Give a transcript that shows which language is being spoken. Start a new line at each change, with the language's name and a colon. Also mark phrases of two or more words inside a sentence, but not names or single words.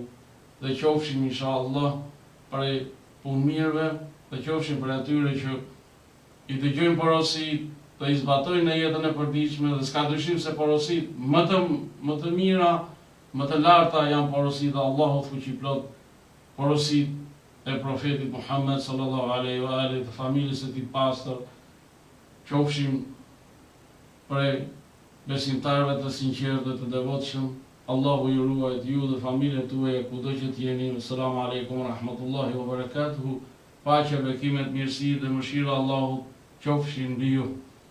Albanian: dhe qofshim inshallah për punë mirëve dhe qofshim për atyre që i dëgjojnë porosit, të i zbatojnë në jetën e përditshme dhe s'ka dyshim se porosit më të mira, më të larta janë porosit e Allahut fuqiplot, porosit e profetit Muhammed
Arabic: صلى الله عليه وآله,
Albanian: të familjes së tij pastër, qofshim për besimtarëve të sinqertë dhe të devotshëm. Allahu ju ruajt ju dhe familjen tuaja kudo që të jeni.
Arabic: سلام عليكم ورحمة الله وبركاته.
Albanian: Paqja, bekimet, mirësi dhe mëshira Allahut qofshin mbi ju.